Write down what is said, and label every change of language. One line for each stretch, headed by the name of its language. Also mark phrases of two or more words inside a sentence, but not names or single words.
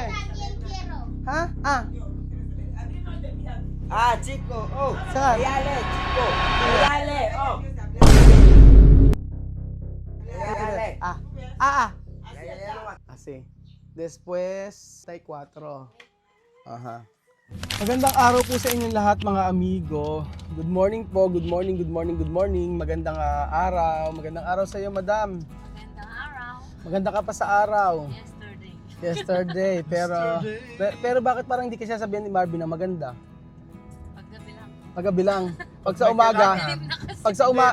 Filipino: ¿Ah? Ah. Ah, chico, oh. Saan? Ayale, chico. Ayale, oh. Ayale. Ah. Ah, ah. Ayale.
Spanish: Así. Después, tay 4. Aha.
Filipino: Magandang araw po sa inyong lahat mga amigo.
English: Good morning po, good morning, good morning, good morning.
Filipino: Magandang araw. Magandang araw sa iyo, madam. Magandang araw. Maganda ka pa sa araw.
English: Yesterday. Yesterday.
Filipino: Pero bakit parang hindi ka sasabihin ni Marvin na maganda? Paggabi lang. Paggabi lang. Pag sa may umaga, kailangan. pag sa Hindi,